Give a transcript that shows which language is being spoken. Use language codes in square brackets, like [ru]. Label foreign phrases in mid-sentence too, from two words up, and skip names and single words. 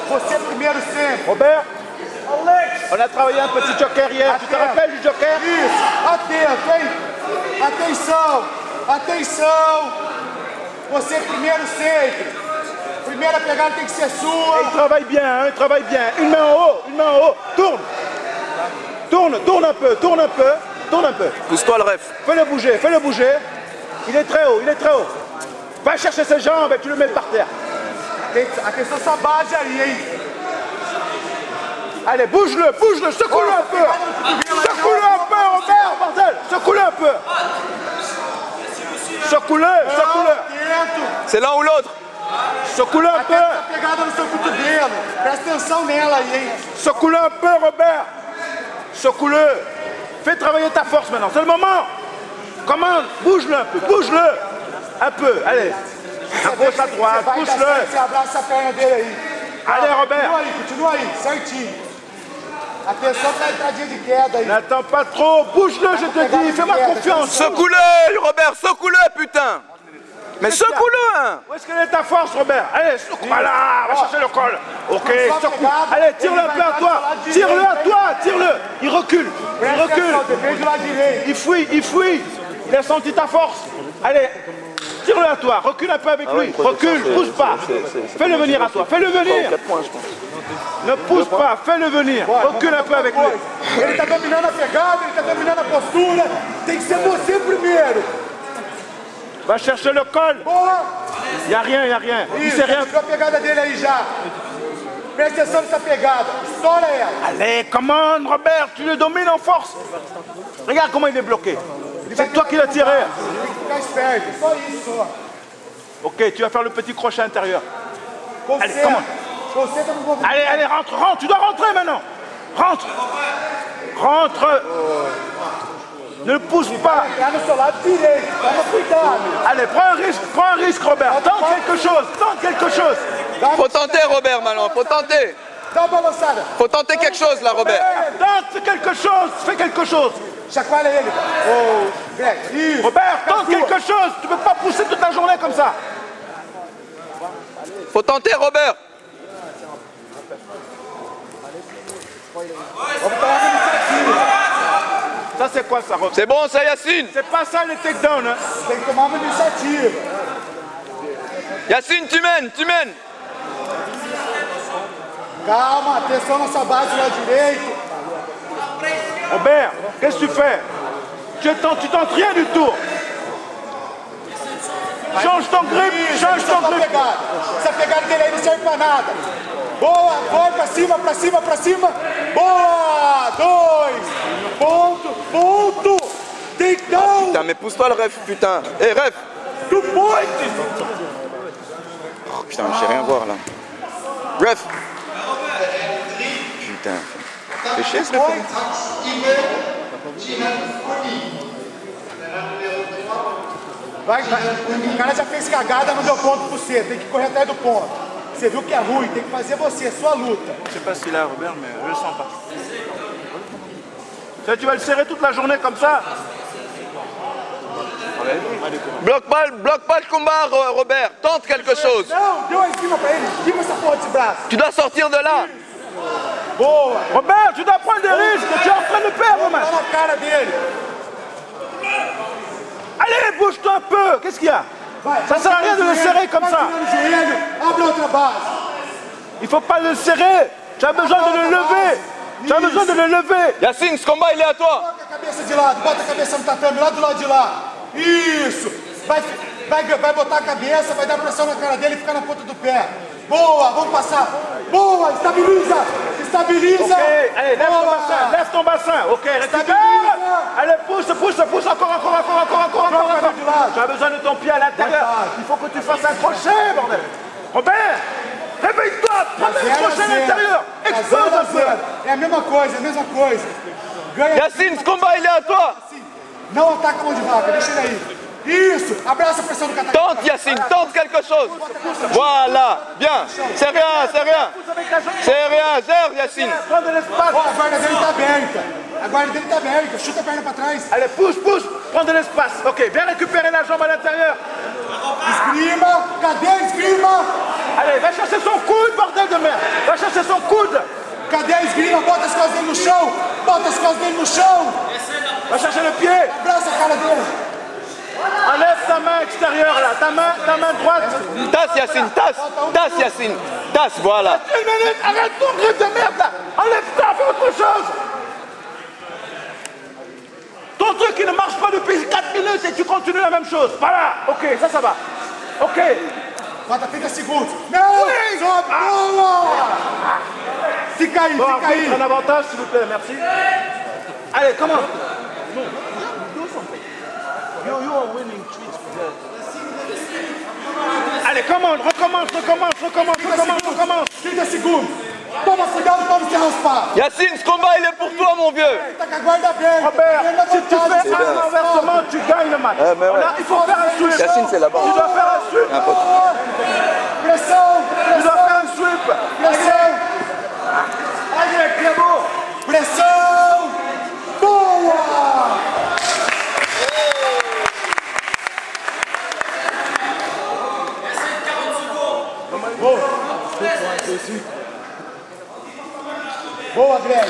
[pt] Você primeiro sempre. Robert, Alex. [fr] on a travaillé un petit joker hier. Tu te rappelles du joker? [pt] Isso. Atento, hein? Atenção. Atenção. Você primeiro sempre. Primeira pegada tem que ser sua. [fr] Il travaille bien, hein, il travaille bien. Une main en haut, une main en haut. Tourne. Tourne, tourne un peu, tourne un peu. Tourne un peu. Pousse-toi le ref. Fais-le bouger, fais-le bouger. Il est très haut, il est très haut. Va chercher ses jambes et tu le mets par terre. [pt] Atenção sua base aí, hein? [fr] Allez, bouge-le, bouge-le, secoue-le un peu. Secoue-le un peu, Robert, bordel. Secoue-le un peu. Secoue-le, secoue-le. C'est l'un ou l'autre. Secoue-le un peu. [pt] Atenta a pegada no seu cotovelo. Presta atenção nela aí, hein? [fr] Secoue-le un peu, Robert. Secoue-le. Fais travailler ta force maintenant, c'est le moment. Commande, bouge-le un peu, bouge-le. Un peu, allez. À gauche, à droite, pousse-le. [pt] Você abraça a perna dele aí. [fr] Allez, Robert. [pt] Continua aí, certinho. Atenção pra entradinha de queda aí. [fr] N'attends pas trop, bouge-le, je te dis, fais-moi confiance. Secoue-le, Robert, secoue-le, putain. Mais secoue-le, hein. Où est-ce qu'elle est ta force, Robert? Allez, secoue, voilà, va chercher le col. Ok, secoue. Allez, tire-le un peu à toi. Tire-le à toi, tire-le. Il recule, il recule. Il fuit, il fuit. Il a senti ta force. Allez, tire-le à toi, recule un peu avec lui. Recule, pousse pas. Fais-le venir à toi, fais-le venir. Ne pousse pas, fais-le venir. Recule un peu avec lui. [pt] Ele tá dominando a pegada, ele tá dominando a postura. Tem que ser você primeiro. [fr] Va chercher le col. [pt] Boa. [fr] Il n'y a rien, il n'y a rien. Il [pt] Isso, [fr] sait rien. [pt] tirou a pegada dele aí já. Presta atenção nessa pegada. Estoura ela. [fr] Allez, commande, Robert, tu le domines en force. Regarde comment il est bloqué. C'est toi qui l'as tiré. [pt] Tem que ficar esperto. Só isso, só. [fr] Ok, tu vas faire le petit crochet intérieur. Allez, [pt] Concentra. [fr] comment? [pt] Concentra no movimento. [fr] Allez, allez, rentre, rentre, tu dois rentrer maintenant. Rentre. Rentre. Ne pousse pas. [pt] Tá no seu lado direito. Toma cuidado. [fr] Allez, prends un risque, Robert. Tente quelque chose, tente quelque chose. Faut tenter, Robert, maintenant, faut tenter. [pt] Dá uma balançada. [fr] Faut tenter quelque chose, là, Robert. Tente quelque chose, fais quelque chose. [pt] Chacoalha ele. Ô, Greg. Isso. [fr] Robert, [pt] Fica [fr] tente [pt] sua. [fr] quelque chose. Tu ne peux pas pousser toute la journée comme ça. Faut tenter, Robert. [pt] Vamos tomar uma iniciativa. [fr] Ça, c'est quoi ça, Robert? C'est bon, ça, Yacine. C'est pas ça les takedowns, hein. [pt] Tem que tomar uma iniciativa. [fr] Yacine, tu mènes, tu mènes. [pt] Calma, atenção na sua base do lado direito. [fr] Robert, qu'est-ce que tu fais? Tu tentes rien du tout. Change ton grip, change ton [pt] Essa [fr] grip. [pt] pegada. Essa pegada dele aí não serve pra nada. Boa, vai pra cima, pra cima, pra cima. Boa, 2. Ponto, ponto. Takedown. [fr] Putain, mais pousse-toi le ref, putain. Eh, ref. 2 points. Oh, putain, je sais rien voir, là. Ref. Putain. Fais chier, ce ref. [pt] Vai. O cara já fez cagada, não deu ponto pra você. Tem que correr atrás do ponto. Você viu que é ruim, tem que fazer você, sua luta. [fr] Je sais pas s'il a Robert, mais je le sens pas. Tu vas le serrer toute la journée comme ça? Bloque pas le combat, Robert. Tente quelque chose. [pt] Não, deu a esquiva pra ele. Esquiva essa porra desse braço. [fr] Tu dois sortir de là. [pt] Boa. [fr] Robert, tu dois prendre des risques. Tu es en train de perdre, man. [pt] Tá na cara dele. [fr] Allez, bouge-toi un peu. Qu'est-ce qu'il y a? [pt] Vai, [fr] Ça sert à rien de le serrer comme [pt] vai [fr] ça. [pt] tirando o joelho, abre outra base. [fr] Il faut pas le serrer. Tu as besoin de le lever. Tu as besoin de le lever. Yacine, ce combat, il est à toi. [pt] Bota a cabeça de lado, bota a cabeça no tatame, lá do lado de lá. Isso. Vai botar a cabeça, vai dar pressão na cara dele e ficar na ponta do pé. Boa, vamos passar. Boa, estabiliza. Estabiliza. [fr] Ok, allez, lève ton [pt] Boa. [fr] bassin. Lève ton bassin. Ok, récupère. [pt] Stabiliza. [fr] Allez, pousse, pousse, pousse. Encore. [pt] Troca de lado. [fr] Tu as besoin de ton pied à l'intérieur. Il faut que tu fasses un crochet, bordel. Robert, réveille-toi. Prends un crochet à l'intérieur. Expose un peu. [pt] É a mesma coisa, Ganha. [fr] Yacine, ce combat, il est à toi. [pt] Não ataca a mão de vaca, deixa ele aí. Isso, abraça a pressão do kata. [fr] Tente, Yacine, tente quelque chose. Voilà, bien. C'est rien, c'est rien. C'est rien, gère, Yacine. Prends de l'espace. [pt] Ó, a guarda dele tá aberta. A guarda dele tá aberta. Chuta a perna pra trás. [fr] Allez, pousse. Prends de l'espace. Ok, viens récupérer la jambe à l'intérieur. [pt] Esgrima. Cadê a esgrima? [fr] Allez, va chercher son coude, bordel de merde. Va chercher chercher son coude. [pt] Cadê a esgrima? Bota as costas dele no chão! Bota as costas dele no chão! [fr] Va chercher le pied. [pt] Abraça a cara dele! [fr] Enlève ta main extérieure là, ta main droite. Tasse Yacine, tasse Yacine, tasse, voilà. Une minute, arrête ton truc de merde là. Enlève-toi, fais autre chose. Ton truc qui ne marche pas depuis 4 minutes et tu continues la même chose. Voilà, ok, ça va. Ok. [pt] Bota 30 segundos! Não! Sobe! Boa! Fica aí, [fr] Bon, [pt] fica aí! [fr] un avantage s'il vous plaît, merci. Allez, comment? [en] You are winning tweets. [fr] Allez, recommence. [pt] 30 segundos! Toma cuidado pra não se raspar! [fr] Yacine, ce combat il est pour toi mon vieux. [pt] Tá com a guarda bem! [fr] Robert, si tu fais [pt] Vem na [fr] un renversement, tu gagnes le match. mais ouais. Il faut faire un sweep. Yacine c'est là-bas. Tu dois faire un sweep. [pt] Pressão! [fr] Tu dois faire un sweep. [pt] Pressão! [fr] Allez, Clément. [pt] Pressão! Boa! Boa, Greg!